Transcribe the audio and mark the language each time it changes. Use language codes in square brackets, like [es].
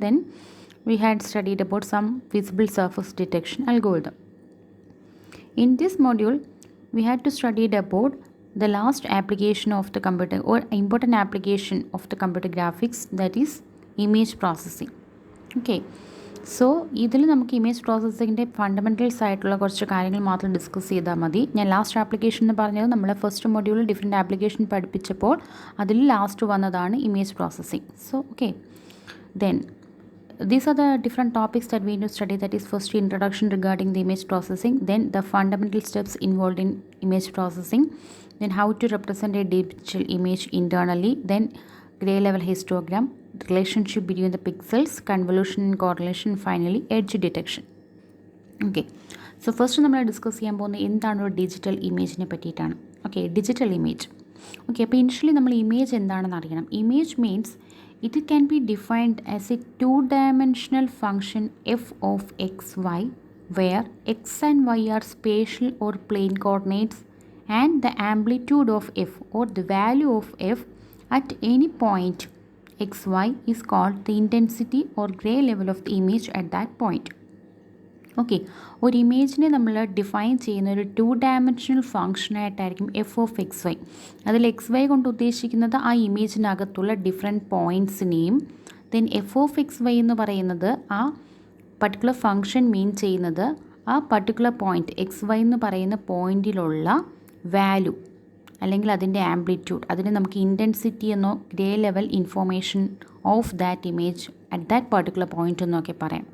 [en] Then we had studied about some visible surface detection algorithm. In this module we had to study about the last application of the computer, or important application of the computer graphics, that is image processing. [ml] Okay, so ഇതിൽ നമുക്ക് image പ്രോസസ്സിങ്ങിൻ്റെ fundamentals ആയിട്ടുള്ള കുറച്ച് കാര്യങ്ങൾ മാത്രം discuss ചെയ്താൽ മതി. ഞാൻ last application എന്ന് പറഞ്ഞത് നമ്മളെ ഫസ്റ്റ് മൊഡ്യൂളിൽ ഡിഫറെൻറ്റ് ആപ്ലിക്കേഷൻ പഠിപ്പിച്ചപ്പോൾ അതിൽ ലാസ്റ്റ് വന്നതാണ് image processing. [en] So okay, then these are the different topics that we need to study. That is, first introduction regarding the image processing, then the fundamental steps involved in image processing, then how to represent a digital image internally, then gray level histogram, relationship between the pixels, convolution and correlation, finally edge detection. Okay, so first [ml] നമ്മൾ discuss ചെയ്യാൻ പോകുന്നത് എന്താണ് ഒരു digital ഇമേജിനെ പറ്റിയിട്ടാണ്. Okay, digital image. Okay, അപ്പോൾ initially നമ്മൾ image എന്താണെന്ന് അറിയണം. Image means [en] it can be defined as a two-dimensional function f of xy, where x and y are spatial or plane coordinates, and the amplitude of f, or the value of f at any point xy, is called the intensity or gray level of the image at that point. [ml] Okay, ഒരു ഇമേജിനെ നമ്മൾ define ചെയ്യുന്ന ഒരു two dimensional ഫങ്ഷനായിട്ടായിരിക്കും F of X Y. അതിൽ X Y കൊണ്ട് ഉദ്ദേശിക്കുന്നത് ആ ഇമേജിനകത്തുള്ള different പോയിൻറ്റ്സിനെയും, then F of X Y എന്ന് പറയുന്നത് ആ പർട്ടിക്കുലർ ഫങ്ഷൻ മീൻ ചെയ്യുന്നത് ആ പർട്ടിക്കുലർ പോയിൻറ്റ് എക്സ് വൈ എന്ന് പറയുന്ന പോയിൻറ്റിലുള്ള വാല്യൂ അല്ലെങ്കിൽ അതിൻ്റെ ആംപ്ലിറ്റ്യൂഡ്, അതിന് നമുക്ക് ഇൻറ്റൻസിറ്റി എന്നോ [en] grey level information of that image at that particular point [ml] എന്നൊക്കെ പറയാം.